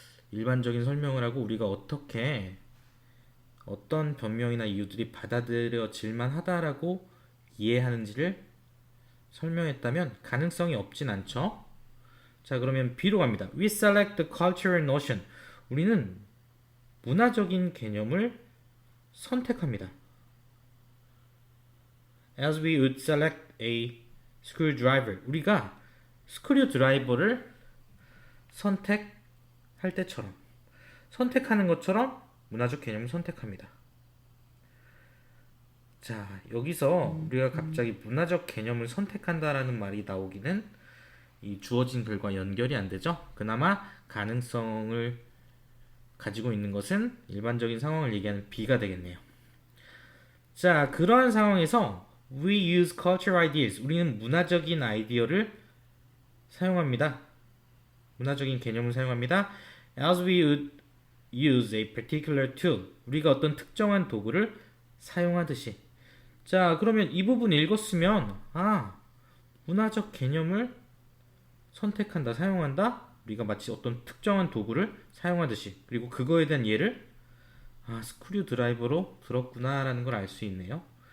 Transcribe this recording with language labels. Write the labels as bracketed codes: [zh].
[ko] 일반적인 설명을 하고 우리가 어떻게 어떤 변명이나 이유들이 받아들여질만 하다라고 이해하는지를 설명했다면 가능성이 없진 않죠. 자, 그러면 B로 갑니다. [en] We select the cultural notion. [ko] 우리는 문화적인 개념을 선택합니다. [en] As we would select a screwdriver. [ko] 우리가 스크류 드라이버를 선택할 때처럼 선택하는 것처럼 문화적 개념을 선택합니다. 자, 여기서 우리가 갑자기 문화적 개념을 선택한다라는 말이 나오기는 이 주어진 글과 연결이 안 되죠. 그나마 가능성을 가지고 있는 것은 일반적인 상황을 얘기하는 B가 되겠네요. 자, 그러한 상황에서 [en] we use cultural ideas. [ko] 우리는 문화적인 아이디어를 사용합니다. 문화적인 개념을 사용합니다. [en] As we would use a particular tool. [ko] 우리가 어떤 특정한 도구를 사용하듯이. 자, 그러면 이 부분 읽었으면 문화적 개념을 선택한다, 사용한다. 우리가 마치 어떤 특정한 도구를 사용하듯이. 그리고 그거에 대한 예를 스크류 드라이버로 들었구나라는 걸 알 수 있네요.